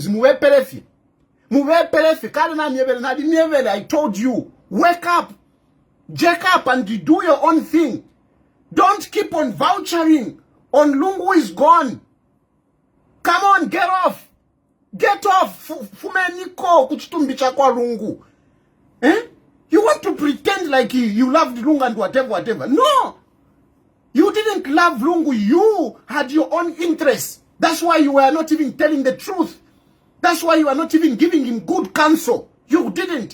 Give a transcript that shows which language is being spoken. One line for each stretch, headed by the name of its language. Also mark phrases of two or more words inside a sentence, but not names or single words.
English: I told you, wake up, jack up, and do your own thing. Don't keep on vouchering on Lungu is gone. Come on, get off. Get off.
Bemba: Fumeniko kuchitumbicha kwa Lungu.
English: You want to pretend like you loved Lungu and whatever. No! You didn't love Lungu. You had your own interests. That's why you were not even telling the truth. That's why you are not even giving him good counsel. You didn't.